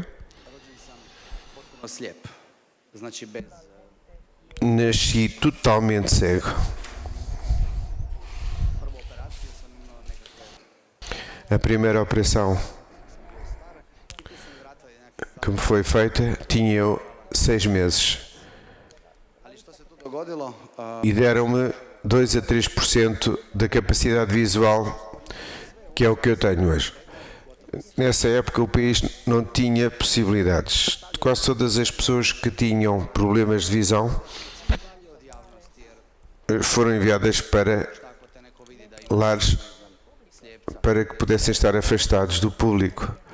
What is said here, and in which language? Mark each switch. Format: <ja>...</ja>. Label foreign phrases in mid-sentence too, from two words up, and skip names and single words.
<hr>Slijep. Znači bez...</hr> <pt>nasci totalmente cego. A primeira operação que me foi feita tinha eu 6 meses</pt> <hr>Ali što se tu dogodilo?</hr> <pt>e deram-me 2 a 3% da capacidade visual, que é o que eu tenho hoje. Nessa época o país não tinha possibilidades. Quase todas as pessoas que tinham problemas de visão foram enviadas para lares para que pudessem estar afastados do público.</pt>